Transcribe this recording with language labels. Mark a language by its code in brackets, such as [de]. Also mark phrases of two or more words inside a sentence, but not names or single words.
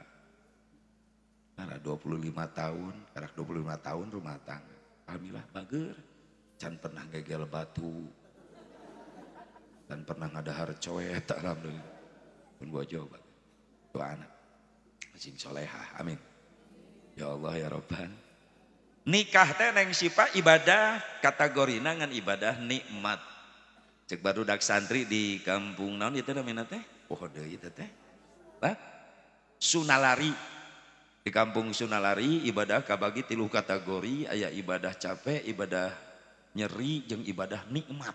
[su] Karena 25 tahun, karak 25 tahun rumah tangga. Alhamdulillah bager. Can pernah gegel batu. Dan pernah ngadahar coet alhamdulillah. Pun bojo bager. Dua anak. Sing solehah. Amin. [ar] يا الله يا ربنا. [su] Nikah teh Neng Sipa ibadah kategorina ngan ibadah nikmat. Cek barudak santri di kampung naon ieu teh namina teh? Oh deui teh teh. Sunalari. Di kampung Sunalari ibadah kabagi 3 kategori, aya ibadah capek, ibadah nyeri jeung ibadah nikmat.